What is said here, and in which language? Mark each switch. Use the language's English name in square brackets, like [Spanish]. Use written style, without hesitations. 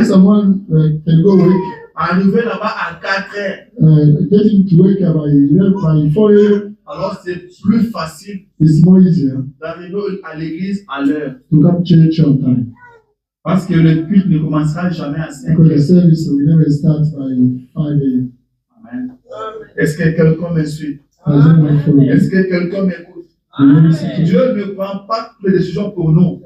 [English] If someone can go work, [French] arriver là-bas à 4 heures, [English] getting to work by 4 a.m. [French] alors c'est plus facile [English] is more easier [French] d'arriver à l'église à l'heure. [English] to come church on time. [French] Parce que le culte ne commencera jamais à 5 [English] Because the [French] heures. [English] service will never start by 5 a.m. Amen. [French] Est-ce que quelqu'un me suit? [English] Does anyone follow me? [French] Est-ce que quelqu'un m'écoute? [English] Do you listen to me? [French] Dieu ne prend pas toutes les décisions pour nous.